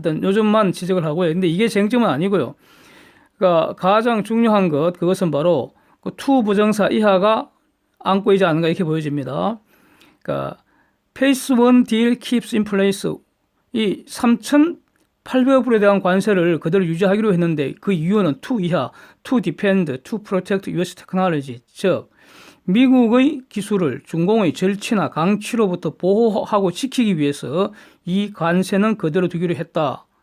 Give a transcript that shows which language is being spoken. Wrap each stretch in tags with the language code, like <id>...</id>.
<ko>하여튼 요즘만 지적을 하고요. 근데 이게 쟁점은 아니고요. 그러니까 가장 중요한 그것은 바로 그 투 부정사 이하가 안고 있지 않은가 이렇게 보여집니다. 그러니까</ko> <en>Phase 1 deal keeps in place.</en> <ko>이 3,800억 불에 대한 관세를 그대로 유지하기로 했는데 그 이유는 투 이하,</ko> <en>to defend, to protect US technology.</en> <ko>즉 미국의 기술을 중공의 절취나 강취로부터 보호하고 지키기 위해서 이 관세는 그대로 두기로 했다.</ko>